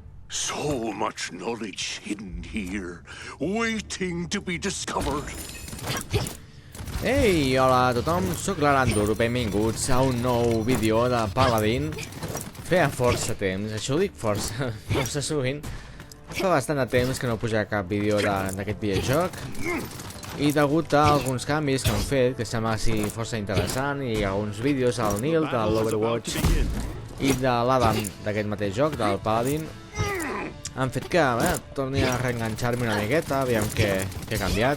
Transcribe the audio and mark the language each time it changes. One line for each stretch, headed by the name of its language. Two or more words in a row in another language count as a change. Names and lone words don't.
English: So much knowledge hidden here, waiting to be discovered.
Catalan: Ei, hola a tothom, sóc l'Aranduro, benvinguts a un nou vídeo de Paladin. Feia força temps, això ho dic força sovint. Fa bastant de temps que no pujava cap vídeo d'aquest videojoc. I degut a alguns canvis que han fet, que sembla força interessant, i alguns vídeos al Neil, de l'Overwatch, i de l'Adam d'aquest mateix joc, del Paladin, han fet que torni a reenganxar-me una miqueta, aviam què he canviat.